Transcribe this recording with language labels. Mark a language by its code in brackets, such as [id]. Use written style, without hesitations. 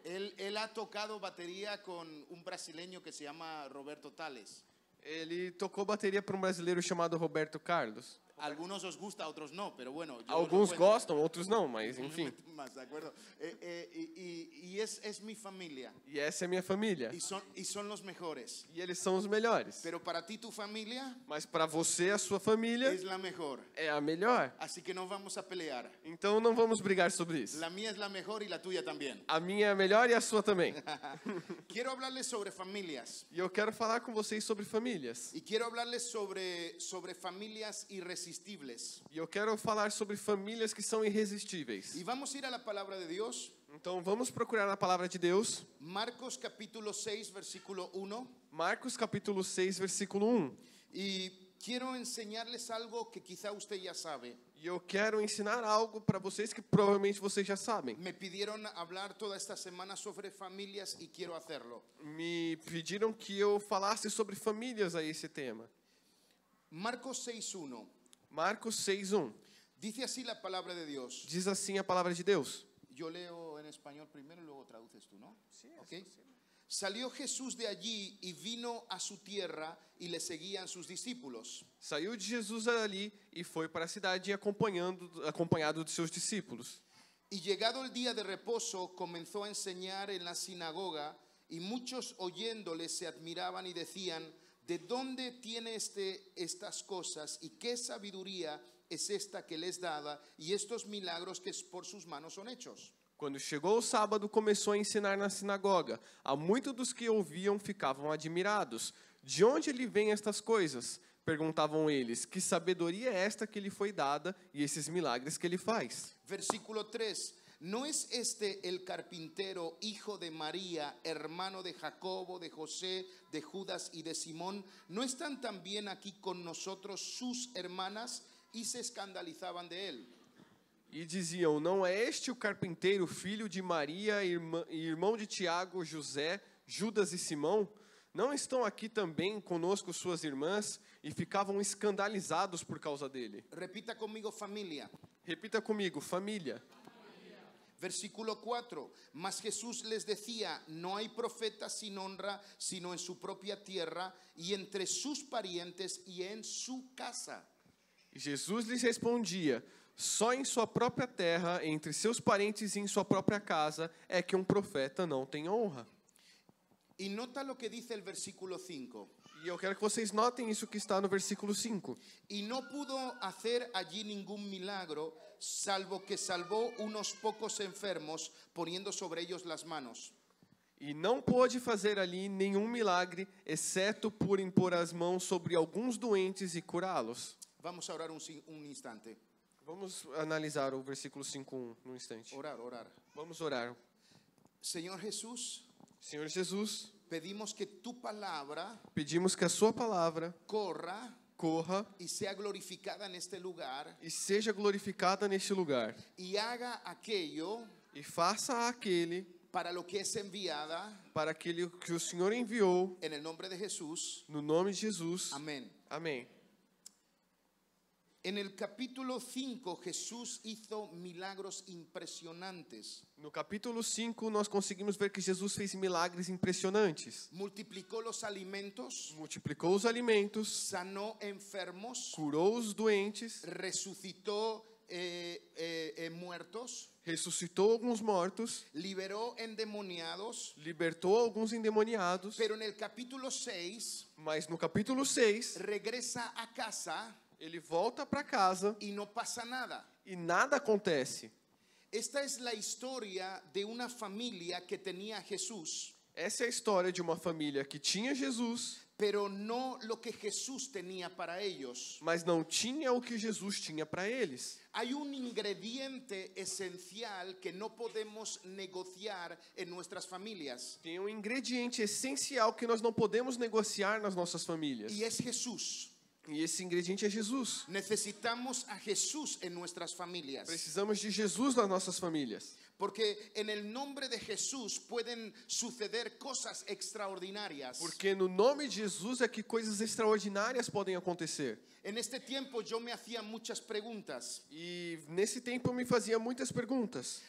[es] Él ha tocado batería con un brasileño que se llama Roberto Tales. [pt] Ele tocou bateria para brasileiro chamado Roberto Carlos. [es] Algunos os gusta, otros no, pero bueno. Yo os lo [pt] Alguns [es] cuento. [pt] gostam, outros não, mas enfim. [es] Más, ¿de acuerdo? Y es mi familia. [pt] E essa é minha família. [es] Y son los mejores. [pt] E eles são os melhores. [es] Pero para ti, tu familia [pt] Mas para você, a sua família, [es] es la mejor. [pt] é a melhor. [es] Así que no vamos a pelear. [pt] Então não vamos brigar sobre isso. [es] La mía es la mejor y la tuya también. [pt] A minha é a melhor e a sua também. [es] Quiero hablarles sobre familias. [pt] E eu quero falar com vocês sobre famílias. [es] Y quiero hablarles sobre familias irresistibles. [pt] E eu quero falar sobre famílias que são irresistíveis. [es] Y vamos a ir a la palabra de Dios. [pt] Então vamos procurar na palavra de Deus. [es] Marcos capítulo 6, versículo 1. [pt] Marcos capítulo 6, versículo 1. [es] Y quiero enseñarles algo que quizá usted ya sabe. [pt] E eu quero ensinar algo para vocês que provavelmente vocês já sabem. [es] Me pidieron hablar toda esta semana sobre familias y quiero hacerlo. [pt] Me pediram que eu falasse sobre famílias a esse tema. [es] Marcos 6:1. [pt] Marcos 6:1. [es] Dice así la palabra de Dios. [pt] Diz assim a palavra de Deus. [es] Yo leo en español primero y luego traduces tú, ¿no? Sí. Okay. Salió Jesús de allí y vino a su tierra y le seguían sus discípulos. [pt] Saiu de Jesus ali e foi para a cidade acompanhado de seus discípulos. [es] Y llegado el día de reposo comenzó a enseñar en la sinagoga y muchos oyéndole se admiraban y decían: ¿de dónde tiene estas cosas y qué sabiduría es esta que les dada y estos milagros que por sus manos son hechos? [pt] Quando chegou o sábado, começou a ensinar na sinagoga. Há muitos dos que ouviam ficavam admirados. De onde lhe vêm estas coisas? Perguntavam eles. Que sabedoria é esta que lhe foi dada e esses milagres que ele faz? [es] Versículo 3. ¿No es este el carpintero, hijo de María, hermano de Jacobo, de José, de Judas y de Simón? ¿No están también aquí con nosotros sus hermanas? Y se escandalizaban de él. [pt] E diziam, não é este o carpinteiro, filho de Maria, irmão de Tiago, José, Judas e Simão? Não estão aqui também conosco suas irmãs? E ficavam escandalizados por causa dele. [es] Repita conmigo, familia. [pt] Repita comigo, família. [es] Versículo 4. Mas Jesús les decía: no hay profeta sin honra, sino en su propia tierra y entre sus parientes y en su casa. [pt] E Jesus lhes respondia, só em sua própria terra, entre seus parentes e em sua própria casa, é que um profeta não tem honra. [es] Y nota lo que dice el versículo 5. [pt] E eu quero que vocês notem isso que está no versículo 5. [es] Y no pudo hacer allí ningún milagro, salvo que salvó unos pocos enfermos, poniendo sobre ellos las manos. [pt] E não pôde fazer ali nenhum milagre, exceto por impor as mãos sobre alguns doentes e curá-los. [es] Vamos a orar un instante. [pt] Vamos analisar o versículo 5:1 num instante. [es] Orar. [pt] Vamos orar. [es] Señor Jesús, [pt] Senhor Jesus, [es] pedimos que tu palabra [pt] pedimos que a sua palavra [es] corra [pt] corra [es] y sea glorificada en este lugar [pt] e seja glorificada neste lugar. [es] y haga aquello [pt] E faça aquele [es] para lo que es enviada [pt] para aquele que o Senhor enviou, [es] en el nombre de Jesús. [pt] no nome de Jesus. [es] Amén. [pt] Amém. [es] En el capítulo 5 Jesús hizo milagros impresionantes. [pt] No capítulo 5 nós conseguimos ver que Jesus fez milagres impressionantes. [es] Multiplicó los alimentos, [pt] Multiplicou os alimentos, [es] sanó enfermos, [pt] curou os doentes, [es] resucitó muertos, [pt] ressuscitou alguns mortos, [es] liberó endemoniados, [pt] libertou alguns endemoniados, [es] pero en el capítulo 6 [pt] mas no capítulo 6, [es] regresa a casa [pt] ele volta para casa [es] y no pasa nada. [pt] e nada acontece. [es] Esta es la historia de una familia que tenía a Jesús, [pt] Essa é a história de uma família que tinha Jesus, [es] pero no lo que Jesús tenía para ellos. [pt] mas não tinha o que Jesus tinha para eles. [es] Hay un ingrediente esencial que no podemos negociar en nuestras familias, [pt] Tem um ingrediente essencial que nós não podemos negociar nas nossas famílias. [es] y es Jesús. [pt] E esse ingrediente é Jesus. [es] Necesitamos a Jesús en nuestras familias, [pt] Precisamos de Jesus nas nossas famílias. [es] porque en el nombre de Jesús pueden suceder cosas extraordinarias. [pt] Porque no nome de Jesus é que coisas extraordinárias podem acontecer. [es] En este tiempo yo me hacía muchas preguntas. [pt] E nesse tempo eu me fazia muitas perguntas.